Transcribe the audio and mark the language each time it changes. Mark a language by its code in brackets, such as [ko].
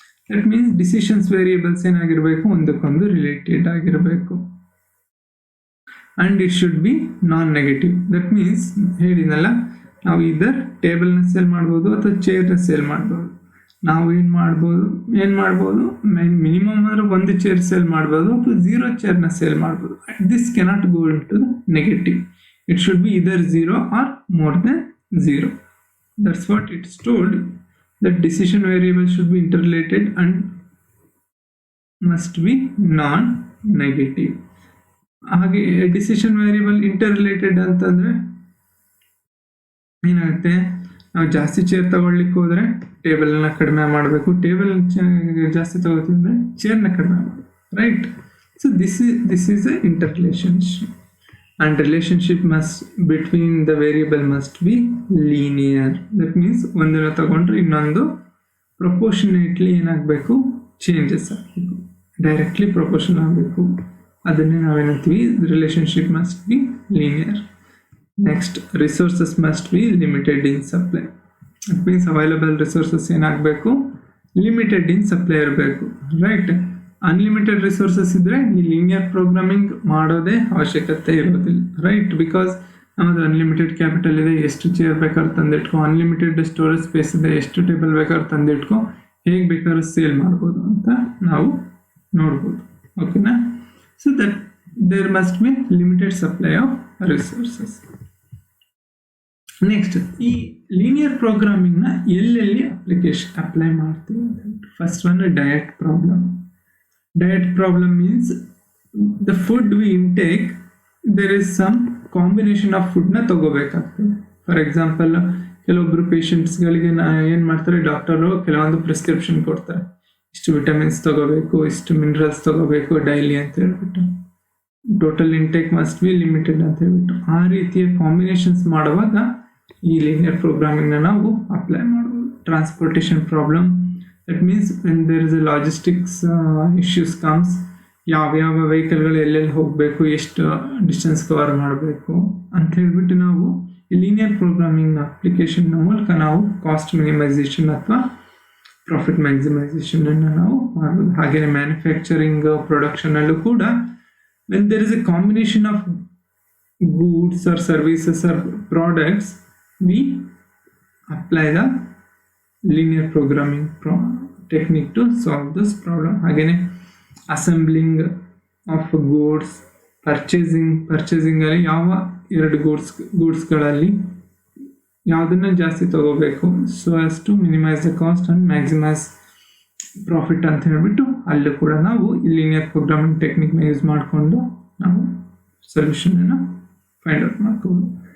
[en] That means decisions variables [kn] ಏನಾಗಿರಬೇಕು, ಒಂದಕ್ಕೊಂದು related ಆಗಿರಬೇಕು, [en] and it should be non-negative. That means [kn] ಹೇಳಿದ್ನಲ್ಲ, ನಾವು ಇದರ್ ಟೇಬಲ್ನ ಸೇಲ್ ಮಾಡ್ಬೋದು ಅಥವಾ ಚೇರ್ನ ಸೇಲ್ ಮಾಡ್ಬೋದು. ನಾವು ಏನು ಮಾಡ್ಬೋದು, ಮಿನಿಮಮ್ ಅಂದರೆ ಒಂದು ಚೇರ್ ಸೇಲ್ ಮಾಡ್ಬೋದು ಅಥವಾ 0 ಚೇರ್ನ ಸೇಲ್ ಮಾಡ್ಬೋದು. [en] This cannot go in to the negative. It should be either 0 or more then 0. That's what it's told. that decision variable should be interrelated and must be non-negative. [kn] ಹಾಗೆ decision variable ಇಂಟರ್ರಿಲೇಟೆಡ್ ಅಂತಂದ್ರೆ ಏನಾಗುತ್ತೆ, ನಾವು ಜಾಸ್ತಿ chair ತಗೊಳ್ಲಿಕ್ಕೆ ಹೋದ್ರೆ ಟೇಬಲ್ನ ಕಡಿಮೆ ಮಾಡಬೇಕು, ಟೇಬಲ್ ಜಾಸ್ತಿ ತಗೋತಿದ್ರೆ ಚೇರ್ನ ಕಡಿಮೆ ಮಾಡಬೇಕು, right? [en] So this is a interrelationship and relationship must between the variable must be linear. That means [kn] ಒಂದನ್ನು ತಗೊಂಡ್ರೆ ಇನ್ನೊಂದು ಪ್ರಪೋರ್ಷನೇಟ್ಲಿ ಏನಾಗಬೇಕು, ಚೇಂಜಸ್ ಆಗಬೇಕು, ಡೈರೆಕ್ಟ್ಲಿ ಪ್ರಪೋರ್ಷನ್ ಆಗಬೇಕು. ಅದನ್ನೇ ನಾವೇನಂತೀವಿ, [en] Relationship must be linear. Next, resources must be limited in supply. That means available resources [kn] ಏನಾಗಬೇಕು, [en] Limited in supply ಇರಬೇಕು, right? [kn] Unlimited resources ಇದ್ರೆ ಈ ಲೀನಿಯರ್ ಪ್ರೋಗ್ರಾಮಿಂಗ್ ಮಾಡೋದೇ ಅವಶ್ಯಕತೆ ಇರೋದಿಲ್ಲ, ರೈಟ್? ಬಿಕಾಸ್ ನಮ್ಮದು ಅನ್ಲಿಮಿಟೆಡ್ ಕ್ಯಾಪಿಟಲ್ ಇದೆ, ಎಷ್ಟು ಚೇರ್ ಬೇಕಾದ್ರೆ ತಂದಿಟ್ಕೊ, ಅನ್ಲಿಮಿಟೆಡ್ ಸ್ಟೋರೇಜ್ ಸ್ಪೇಸ್ ಇದೆ, ಎಷ್ಟು ಟೇಬಲ್ ಬೇಕಾದ್ರೆ ತಂದಿಟ್ಕೊ, ಹೇಗೆ ಬೇಕಾದ್ರೂ ಸೇಲ್ ಮಾಡ್ಬೋದು ಅಂತ ನಾವು ನೋಡ್ಬೋದು, ಓಕೆನಾ? [en] So that there must be limited supply of resources. [kn] Next, ಈ ಲೀನಿಯರ್ ಪ್ರೋಗ್ರಾಮಿಂಗ್ನ ಎಲ್ಲೆಲ್ಲಿ ಅಪ್ಲೈ ಮಾಡ್ತೀವಿ ಅಂತ. [en] First one, diet problem. Diet problem means the food we intake, there is some combination of food na [kn] ತಗೋಬೇಕಾಗ್ತದೆ. For example, ಕೆಲವೊಬ್ರು ಪೇಷಂಟ್ಸ್ಗಳಿಗೆ ಏನು ಮಾಡ್ತಾರೆ, doctor ಕೆಲವೊಂದು prescription ಕೊಡ್ತಾರೆ, ಇಷ್ಟು ವಿಟಮಿನ್ಸ್ ತಗೋಬೇಕು, ಇಷ್ಟು ಮಿನರಲ್ಸ್ ತಗೋಬೇಕು ಡೈಲಿ ಅಂತ ಹೇಳ್ಬಿಟ್ಟು, [en] total intake must be limited [kn] ಅಂತ ಹೇಳ್ಬಿಟ್ಟು. ಆ ರೀತಿಯ ಕಾಂಬಿನೇಷನ್ಸ್ ಮಾಡುವಾಗ ಈ ಲೀನಿಯರ್ ಪ್ರೋಗ್ರಾಮಿಂಗ್ನ ನಾವು ಅಪ್ಲೈ ಮಾಡ್ಬೋದು. Transportation problem, [en] that means when there is a logistics issues comes, [kn] ಯಾವ ವೆಹಿಕಲ್ಗಳು ಎಲ್ಲೆಲ್ಲಿ ಹೋಗಬೇಕು, ಎಷ್ಟು ಡಿಸ್ಟೆನ್ಸ್ ಕವರ್ ಮಾಡಬೇಕು ಅಂತ ಹೇಳ್ಬಿಟ್ಟು ನಾವು ಈ ಲೀನಿಯರ್ ಪ್ರೋಗ್ರಾಮಿಂಗ್ ಅಪ್ಲಿಕೇಶನ್ನ ಮೂಲಕ ನಾವು ಕಾಸ್ಟ್ ಮಿನಿಮೈಸೇಷನ್ ಅಥವಾ ಪ್ರಾಫಿಟ್ ಮ್ಯಾಕ್ಸಿಮೈಸೇಷನ್ ಅನ್ನು ನಾವು ಮಾಡ್ಬೋದು. ಹಾಗೆಯೇ ಮ್ಯಾನುಫ್ಯಾಕ್ಚರಿಂಗ್ ಪ್ರೊಡಕ್ಷನಲ್ಲೂ ಕೂಡ [en] when there is a combination of goods or services or products, we apply the linear programming technique to solve this problem. [kn] Again, assembling of goods, purchasing ಅಲ್ಲಿ ಯಾವ ಎರಡು ಗೂಡ್ಸ್ಗಳಲ್ಲಿ ಯಾವುದನ್ನ ಜಾಸ್ತಿ ತಗೋಬೇಕು, [en] so as to minimise the cost and maximise profit [kn] ಅಂತ ಹೇಳ್ಬಿಟ್ಟು ಅಲ್ಲೂ ಕೂಡ ನಾವು ಈ ಲೀನಿಯರ್ ಪ್ರೋಗ್ರಾಮಿಂಗ್ ಟೆಕ್ನಿಕ್ನ ಯೂಸ್ ಮಾಡಿಕೊಂಡು ನಾವು ಸೊಲ್ಯೂಷನನ್ನು ಫೈಂಡ್ ಔಟ್ ಮಾಡ್ಕೋಬೋದು.